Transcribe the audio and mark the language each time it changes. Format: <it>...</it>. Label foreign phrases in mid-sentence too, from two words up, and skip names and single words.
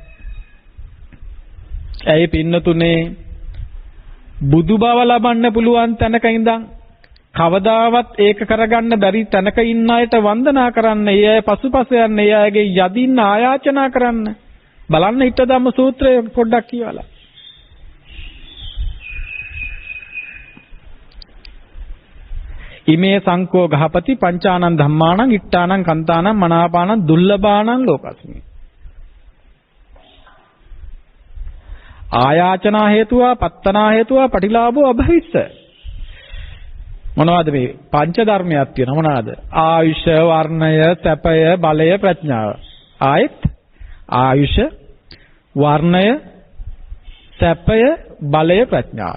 <si>ඇයි පින්නතුනේ බුදු බව ලබන්න පුළුවන් තැනක ඉඳන් කවදාවත් ඒක කරගන්න බැරි තැනක ඉන්න අයට වන්දනා කරන්න, ඒ අය පසුපස යන්න, ඒ අයගේ යදින්න ආයාචනා කරන්න. බලන්න ඊට ධම්ම සූත්‍රය පොඩ්ඩක් කියවලා.</si> <pi>ඉමේ සංකෝ ගහපති පංචානං ධම්මානං ඉට්ඨානං කන්තානං මනාපානං දුර්ලභානං ලෝකස්මි. ආයාචනා හේතුවා පත්තනා හේතුවා පටිලාභෝ අභවිස්ස.</pi> <si>මොනවද මේ පංච ධර්මයක් තියෙනවා? මොනවාද? ආයුෂ, වර්ණය, සැපය, බලය, ප්‍රඥාව. ආයත් ආයුෂ, වර්ණය, සැපය, බලය, ප්‍රඥාව.</si>